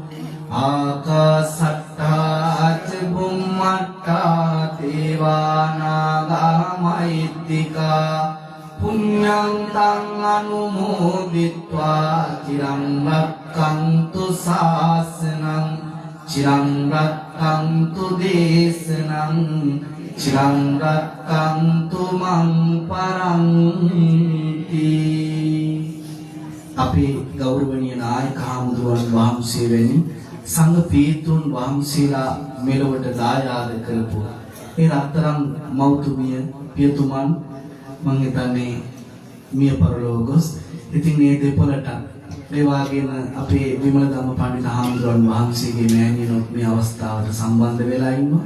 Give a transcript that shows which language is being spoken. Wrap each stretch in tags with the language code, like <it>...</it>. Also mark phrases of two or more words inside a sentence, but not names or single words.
<pi>ආකාසට්ටා ච බුම්මට්ටා දේවානාගා මහිත්‍තිකා පුඤ්ඤං තං අනුමෝදිत्वा චිරං රක්ඛන්තු ශාසනං චිරං රක්ඛන්තු දේශනං චිරං රක්ඛන්තු මං පරන්ති.</pi> <si>අපේ ගෞරවනීය නායක හමුදුවන් වහන්සේ වැනි සංඝ පීඨුන් වහන්සේලා මෙලොවට දායාද කරපු ඒ රත්තරන් මෞතුමිය පියතුමන් මම හිතන්නේ මිය පරලෝකස් ඉතින් මේ දෙපොළට ඒ වගේම අපේ විමල ධම්ම පඬිත හමුදුවන් වහන්සේගේ මෑණියනොත් මේ අවස්ථාවට සම්බන්ධ වෙලා ඉන්නවා.</si>